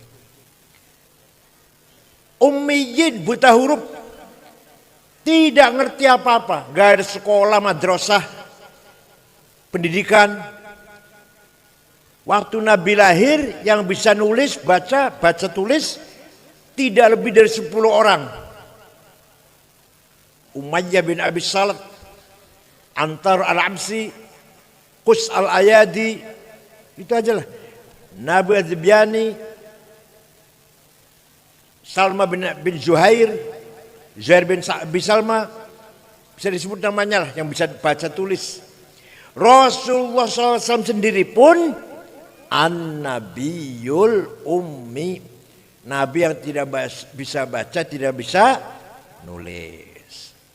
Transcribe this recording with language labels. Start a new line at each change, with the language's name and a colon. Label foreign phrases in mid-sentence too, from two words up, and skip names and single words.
Indonesian: Ummiyin, buta huruf, tidak ngerti apa-apa, gak ada sekolah, madrasah, pendidikan. Waktu Nabi lahir yang bisa nulis, baca tulis tidak lebih dari 10 orang. Umayyah bin Abi Salat, Antar al-Absi, Qus al-Ayadi, itu aja lah. Nabi Az-Zibyani, Salma bin Zuhair, Zuhair bin Salma, bisa disebut namanya lah, yang bisa baca tulis. Rasulullah SAW sendiri pun
Arabic: النبي الأمي,
Indonesian: Nabi yang tidak bisa baca, tidak bisa nulis.